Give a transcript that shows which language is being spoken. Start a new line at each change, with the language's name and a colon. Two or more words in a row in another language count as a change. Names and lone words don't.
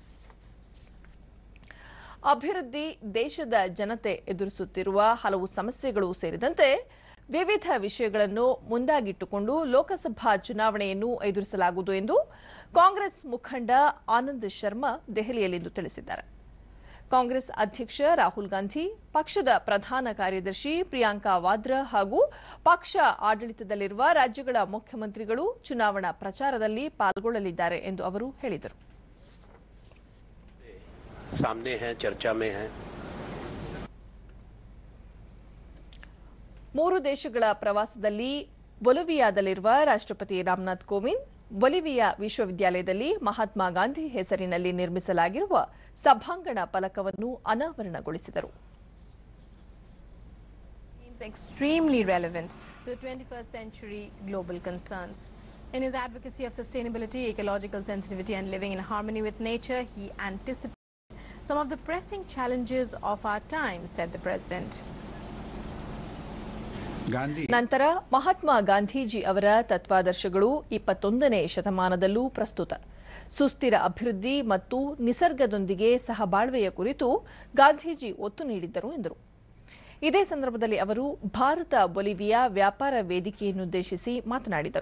Kannada: ಅಭಿವೃದ್ಧಿ, ದೇಶದ ಜನತೆ ಎದುರಿಸುತ್ತಿರುವ ಹಲವು ಸಮಸ್ಯೆಗಳು ಸೇರಿದಂತೆ ವಿವಿಧ ವಿಷಯಗಳನ್ನು ಮುಂದಾಗಿಟ್ಟುಕೊಂಡು ಲೋಕಸಭಾ ಚುನಾವಣೆಯನ್ನು ಎದುರಿಸಲಾಗುವುದು ಎಂದು ಕಾಂಗ್ರೆಸ್ ಮುಖಂಡ ಆನಂದ್ ಶರ್ಮಾ ದೆಹಲಿಯಲ್ಲಿಂದು ತಿಳಿಸಿದ್ದಾರೆ. ಕಾಂಗ್ರೆಸ್ ಅಧ್ಯಕ್ಷ ರಾಹುಲ್ ಗಾಂಧಿ, ಪಕ್ಷದ ಪ್ರಧಾನ ಕಾರ್ಯದರ್ಶಿ ಪ್ರಿಯಾಂಕಾ ವಾದ್ರಾ ಹಾಗೂ ಪಕ್ಷ ಆಡಳಿತದಲ್ಲಿರುವ ರಾಜ್ಯಗಳ ಮುಖ್ಯಮಂತ್ರಿಗಳು ಚುನಾವಣಾ ಪ್ರಚಾರದಲ್ಲಿ ಪಾಲ್ಗೊಳ್ಳಲಿದ್ದಾರೆ ಎಂದು ಅವರು ಹೇಳಿದರು.
Hindi: सामने है, चर्चा में है.
Kannada: 3 ದೇಶಗಳ ಪ್ರವಾಸದಲ್ಲಿ ಬೊಲಿವಿಯಾದಲ್ಲಿರುವ ರಾಷ್ಟ್ರಪತಿ ರಾಮನಾಥ್ ಕೋವಿಂದ್ ಬೊಲಿವಿಯಾ ವಿಶ್ವವಿದ್ಯಾಲಯದಲ್ಲಿ ಮಹಾತ್ಮ ಗಾಂಧಿ ಹೆಸರಿನಲ್ಲಿ ನಿರ್ಮಿಸಲಾಗಿರುವ ಸಭಾಂಗಣ ಫಲಕವನ್ನು ಅನಾವರಣಗೊಳಿಸಿದರು.
English: Extremely relevant to the 21st century global concerns. In his advocacy of sustainability, ecological sensitivity and living in harmony with nature, he anticipated some of the pressing challenges of our time, said the president.
Kannada: ನಂತರ ಮಹಾತ್ಮ ಗಾಂಧೀಜಿ ಅವರ ತತ್ವಾದರ್ಶಗಳು 21ನೇ ಶತಮಾನದಲ್ಲೂ ಪ್ರಸ್ತುತ. ಸುಸ್ಥಿರ ಅಭಿವೃದ್ಧಿ ಮತ್ತು ನಿಸರ್ಗದೊಂದಿಗೆ ಸಹಬಾಳ್ವೆಯ ಕುರಿತು ಗಾಂಧೀಜಿ ಒತ್ತು ನೀಡಿದ್ದರು ಎಂದರು. ಇದೇ ಸಂದರ್ಭದಲ್ಲಿ ಅವರು ಭಾರತ ಬೊಲಿವಿಯಾ ವ್ಯಾಪಾರ ವೇದಿಕೆಯನ್ನುದ್ದೇಶಿಸಿ ಮಾತನಾಡಿದರು.